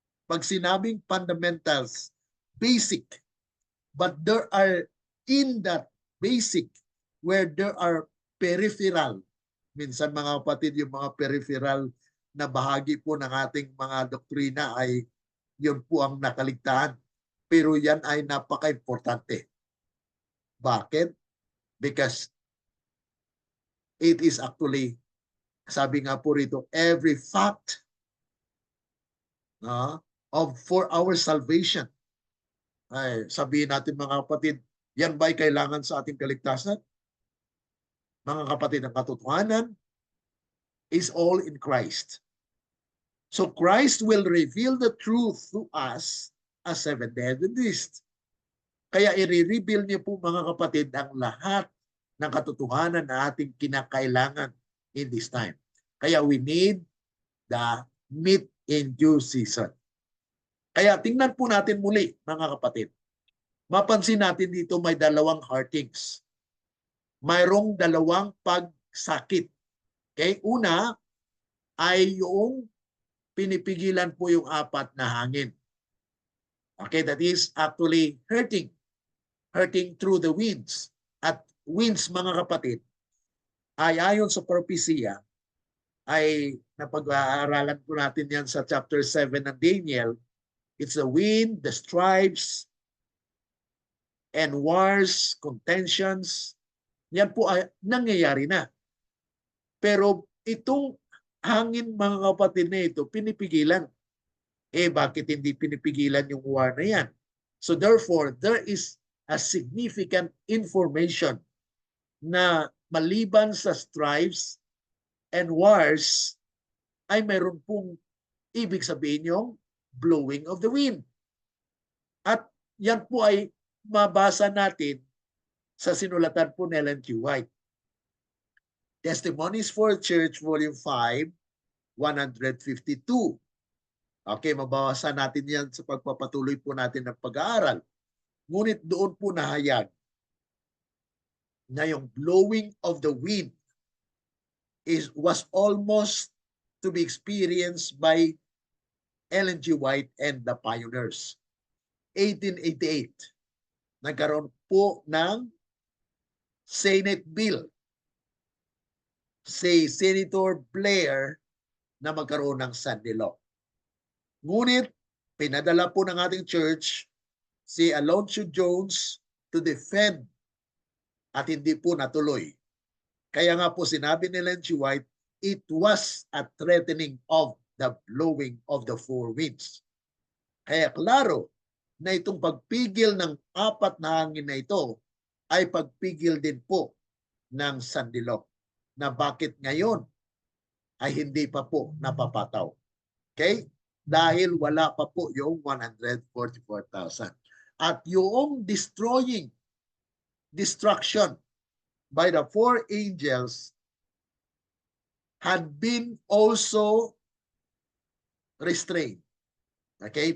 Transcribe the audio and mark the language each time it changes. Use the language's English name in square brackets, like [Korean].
[Filipino] Pag sinabing [English] fundamentals, basic, but there are in that basic where there are peripheral. [Filipino] Minsan mga kapatid, yung mga peripheral na bahagi po ng ating mga doktrina ay yun po ang nakaligtaan. Pero yan ay napaka-importante. Bakit? [English] Because it is actually, [Filipino] sabi nga po rito, [English] every fact for our salvation. [Filipino] Ay, sabihin natin mga kapatid, yan ba'y kailangan sa ating kaligtasan? Mga kapatid, ang katotohanan [English] is all in Christ. So Christ will reveal the truth to us as Seventh-day Adventists. [Filipino] Kaya i-reveal niyo po mga kapatid ang lahat ng katotohanan na ating kinakailangan [English] in this time. [Filipino] Kaya [English] we need the meat in due season. [Filipino] Kaya tingnan po natin muli mga kapatid. Mapansin natin dito may dalawang heartings. Mayroong dalawang pagsakit. Okay? Una ay yung pinipigilan po yung apat na hangin. [English] Okay, that is actually hurting through the winds. [Filipino] At winds mga kapatid, ay ayon sa propesya, ay napag-aaralan po natin yan sa chapter 7 ng Daniel. [English] It's the wind, the stripes, and wars, contentions. [Filipino] Yan po ay nangyayari na. Pero itong hangin mga kapatid na ito, pinipigilan. Bakit hindi pinipigilan yung war na yan? [English] So therefore, there is a significant information [Filipino] na maliban sa [English] strifes and wars, [Filipino] ay mayroon pong ibig sabihin yung [English] blowing of the wind. [Filipino] At yan po ay mabasa natin sa sinulatan po ni Ellen G. White. [English] Testimonies for Church, Volume 5, 152. [Filipino] Okay, mababasa natin yan sa pagpapatuloy po natin ng pag-aaral. Ngunit doon po nahayag na yung [English] blowing of the wind was almost to be experienced by Ellen G. White and the pioneers. [Filipino] 1888, nagkaroon po ng Senate bill si Senator Blair na magkaroon ng Sunday law. Ngunit pinadala po ng ating church si Alonzo Jones [English] to defend [Filipino] at hindi po natuloy. Kaya nga po sinabi ni Ellen G. [English] White, it was a threatening of the blowing of the four winds. [Filipino] Kaya klaro na itong pagpigil ng apat na hangin na ito ay pagpigil din po ng sandilo, na bakit ngayon ay hindi pa po napapataw. Okay? Dahil wala pa po yung 144,000. [English] At yung destruction by the four angels had been also restrained. Okay?